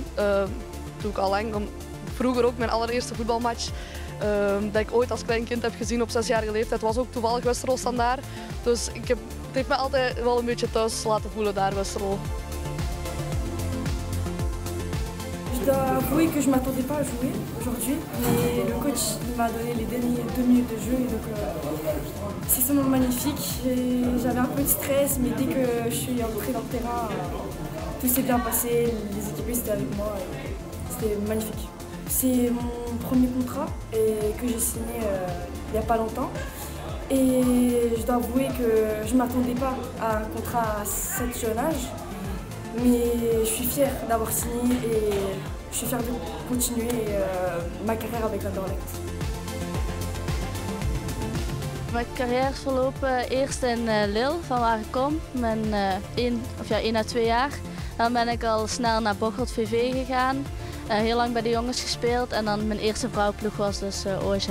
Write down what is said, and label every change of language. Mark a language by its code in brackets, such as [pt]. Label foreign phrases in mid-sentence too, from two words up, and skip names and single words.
[nl] Doe ik al lang. Vroeger ook mijn allereerste voetbalmatch. Dat ik ooit als klein kind heb gezien op 6-jarige leeftijd, was ook toevallig Westerlo Standaard. Dus het heeft me altijd wel een beetje thuis laten voelen daar, Westerlo. [fr] Je dois avouer que je ne m'attendais pas à jouer aujourd'hui, mais le coach m'a donné les derniers 2 minutes de jeu, et donc c'est seulement magnifique. J'avais un peu de stress, mais dès que je suis entrée dans le terrain, tout s'est bien passé, les équipiers étaient avec moi, c'était magnifique. C'est mon premier contrat que j'ai signé il n'y a pas longtemps. Et je dois avouer que je ne m'attendais pas à un contrat à cet jeune âge. Mais je suis fière d'avoir signé et je suis fière de continuer ma carrière avec Anderlecht. [nl] Mijn carrière is verlopen eerst in Lille, van waar ik kom, 1 à 2 jaar. Dan ben ik al snel naar Bocholt VV gegaan. Heel lang bij de jongens gespeeld en dan mijn eerste vrouwenploeg was dus OSL.